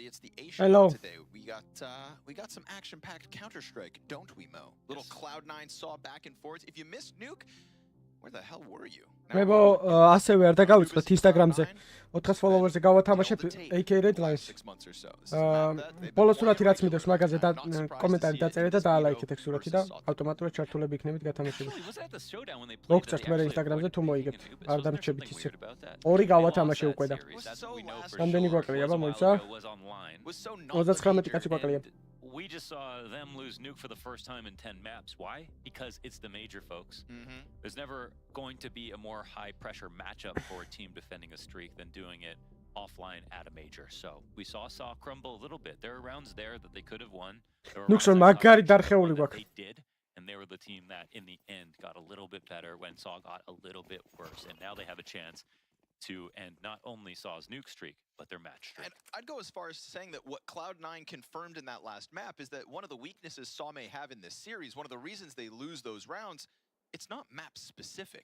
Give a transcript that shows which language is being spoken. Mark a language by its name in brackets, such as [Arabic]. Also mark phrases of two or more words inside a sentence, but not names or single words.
[English] It's the A Hello. show today. We got some action-packed Counter-Strike, don't we, Mo? Little Cloud9 saw back and forth. If you missed Nuke, where the hell were you? [Georgian] მებო ასევე არ დაგავიწყდეთ Instagram-ზე 400 follower-ზე გავათამაშეთ [English] AK Redlines. [Georgian] ბოლოს სურათი რაც მიდევს მაგაზე და კომენტარი დაწერეთ და დაალაიქეთ ეგ სურათი და ავტომატურად ჩართულები იქნებით გათამაშებაში. მოგწერთ მე Instagram-ზე თუ მოიგებთ. არ დამრჩებით ისე. ორი გავათამაშე უკვე და. რამდენი გვაკლია აბა მოიცა? 39 კაცი გვაკლია. [English] We just saw them lose Nuke for the first time in 10 maps. Why? Because it's the major, folks. There's never going to be a more high-pressure matchup for a team defending a streak than doing it offline at a major. So we saw crumble a little bit. There are rounds there that they could have won. [Georgian] Nuxon მაგარი დარხეული გვაქვს. [English] They did, and they were the team that, in the end, got a little bit better when Saw got a little bit worse. And now they have a chance to end not only Saw's Nuke streak, but their match streak. And I'd go as far as saying that what Cloud9 confirmed in that last map is that one of the weaknesses Saw may have in this series, one of the reasons they lose those rounds, it's not map specific.